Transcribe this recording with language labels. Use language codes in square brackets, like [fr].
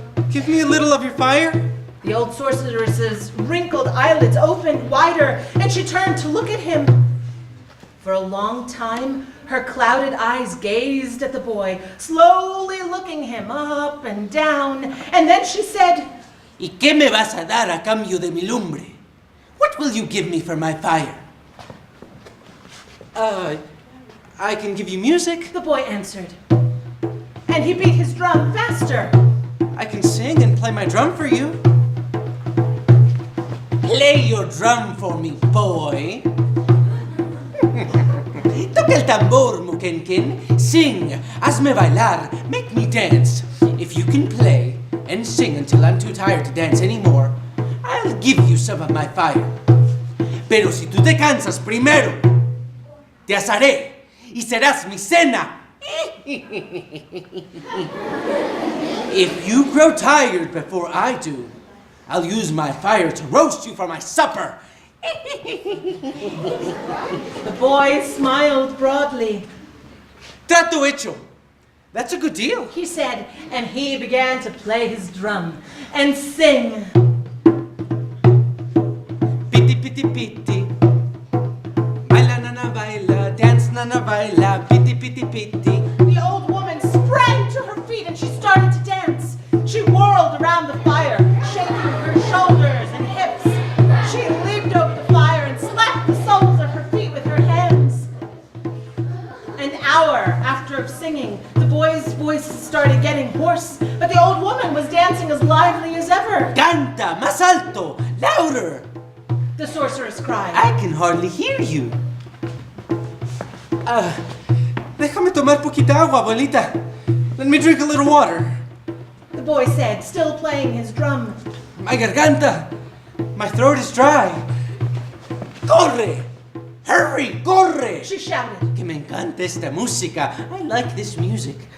[en] Give me a little of your fire. The old sorceress's wrinkled eyelids opened wider, and she turned to look at him. For a long time, her clouded eyes gazed at the boy, slowly looking him up and down, and then she said, [es] ¿Y qué me vas a dar a cambio de mi lumbre? [en] What will you give me for my fire? I can give you music. The boy answered. And he beat his drum faster. I can sing and play my drum for you. Play your drum for me, boy. [es] Toca el tambor, muquenquén. [en] Sing, [es] hazme bailar, [en] make me dance. If you can play and sing until I'm too tired to dance anymore, I'll give you some of my fire. [es] Pero si tú te cansas primero, te asaré y serás mi cena. [en] If you grow tired before I do, I'll use my fire to roast you for my supper. The boy smiled broadly. [es] Trato hecho. [en] That's a good deal. He said, and he began to play his drum and sing. [es] Piti piti piti. Baila nana baila, [en] dance [es] nana baila, piti piti piti. [en] The old woman sprang to her feet and she started to dance. She whirled around the fire, shaking her shoulders and hips. She leaped over the fire and slapped the soles of her feet with her hands. An hour after singing, the boy's voice started getting hoarse, but the old woman was dancing as lively as ever. [es] Canta, más alto, [en] louder. The sorceress cried. I can hardly hear you. [es] Déjame tomar poquita agua, abuelita. [en] Let me drink a little water. The boy said, still playing his drum. My garganta. My throat is dry. [es] Corre! [en] Hurry, [es] corre! [en] She shouted. [es] Que me encanta esta música. [en] I like this music.